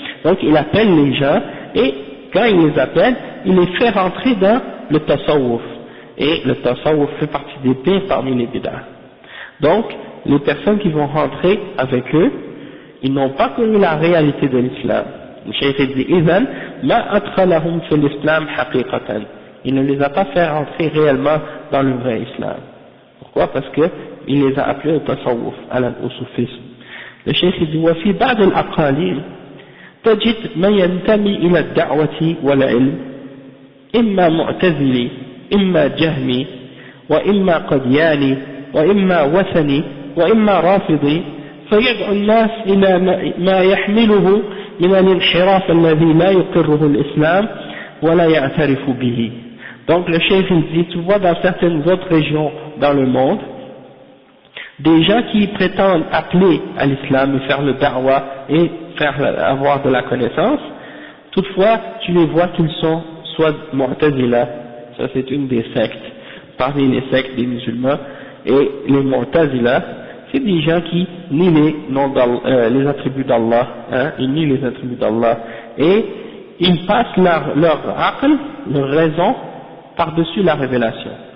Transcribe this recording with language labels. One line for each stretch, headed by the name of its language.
French: Donc, il appelle les gens, et quand il les appelle, il les fait rentrer dans le tasawwuf. Et le tasawwuf fait partie des pires parmi les bid'ah. Donc, les personnes qui vont rentrer avec eux, ils n'ont pas connu la réalité de l'islam. Le cheikh dit,
Arabic: إذن ما أدخلهم في الإسلام حقيقة.
French: Il ne les a pas fait rentrer réellement dans le vrai islam. Pourquoi? Parce que il les a appelés au tasawwuf, au soufisme. Le cheikh dit,
Arabic: وفي بعض الأقاليم تجد من ينتمي إلى الدعوة والعلم إما معتزلي إما جهمي وإما قدياني وإما وثني وإما رافضي، فيدعو الناس إلى ما يحمله من الانحراف الذي لا يقره الإسلام ولا يعترف به.
French: Donc le cheikh il dit, tu vois dans certaines autres régions dans le monde, des gens qui prétendent appeler à l'islam et faire le da'wah et avoir de la connaissance, toutefois tu les vois qu'ils sont soit Mu'tazila, ça c'est une des sectes, parmi les sectes des musulmans, et les Mu'tazila, c'est des gens qui nient les attributs d'Allah, hein, ils nient les attributs d'Allah, et ils passent leur aql, leur raison, par-dessus la révélation.